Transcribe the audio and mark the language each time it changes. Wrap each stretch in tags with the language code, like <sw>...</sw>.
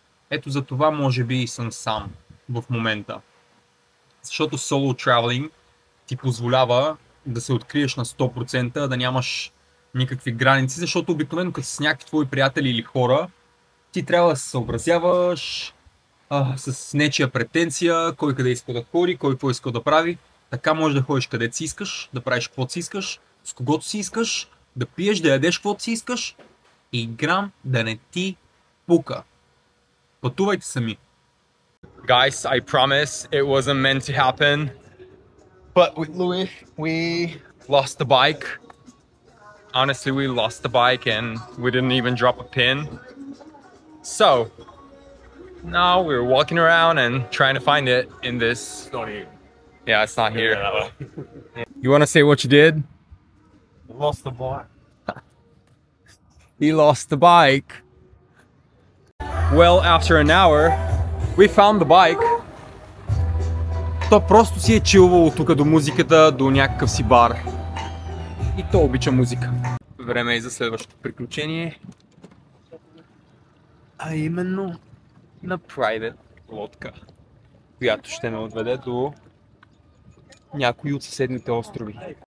<bg>Ето за това може би и съм сам в момента. Защото</bg> <en>solo traveling</en> <bg>ти позволява да се откриеш на 100%, да нямаш никакви граници, защото обикновено като с някакви твои приятели или хора, ти трябва да се съобразяваш с нечия претенция, кой къде иска да ходи, кой какво иска да прави. Така можеш да ходиш където си искаш, да правиш каквото си искаш, с когото си искаш, да пиеш, да ядеш каквото си искаш и грам да не ти пука. Пътувайте сами.</bg> <en>Guys, I promise it wasn't meant to happen. But with Louis, we lost the bike. Honestly, we lost the bike and we didn't even drop a pin. So, now we're walking around and trying to find it in this... It's not here. Yeah, it's not here. Yeah, You wanna say what you did? Lost the bike. He lost the bike. Well, after an hour, we found the bike.</en> <bg>То просто си е чилвало тук до музиката, до някакъв си бар. И то обича музика. Време е за следващото приключение. А именно на private лодка, която ще ме отведе до някои от съседните острови.</bg>